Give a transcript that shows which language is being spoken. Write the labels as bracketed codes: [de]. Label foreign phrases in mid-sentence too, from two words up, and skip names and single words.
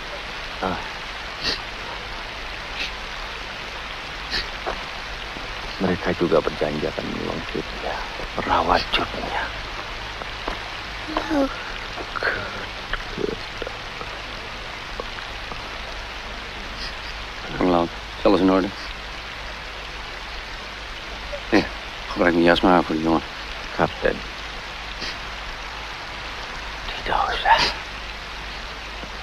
[id] Mereka juga berjanji akan menolong cutnya, merawat cutnya. Laut, [nl] alles in orde? Nee, gebruik mijn jas maar voor die jongen. [id] Kapten, tidak usah.